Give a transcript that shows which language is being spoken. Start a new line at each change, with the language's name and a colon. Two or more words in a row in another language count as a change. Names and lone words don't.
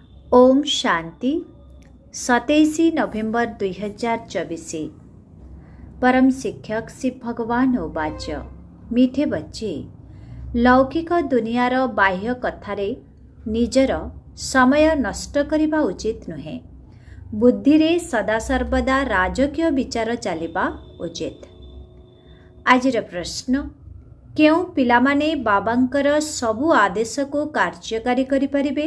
Hindi: ओम शांति 27 नवेम्बर 2024।
Odia: ପରମ ଶିକ୍ଷକ ଶ୍ରୀ ଭଗବାନ ଉବାଚ
Hindi: मीठे बच्चे,
Odia: ଲୌକିକ ଦୁନିଆର ବାହ୍ୟ କଥାରେ ନିଜର ସମୟ ନଷ୍ଟ କରିବା ଉଚିତ ନୁହେଁ। ବୁଦ୍ଧି ସଦାସର୍ବଦା ରାଜକୀୟ ବିଚାର ଚଳିବା ଉଚିତ। ଆଜିର ପ୍ରଶ୍ନ, କେଉଁ ପିଲାମାନେ ବାବାଙ୍କର ସବୁ ଆଦେଶ କୁ କାର୍ଯ୍ୟକାରୀ କରି ପାରିବେ?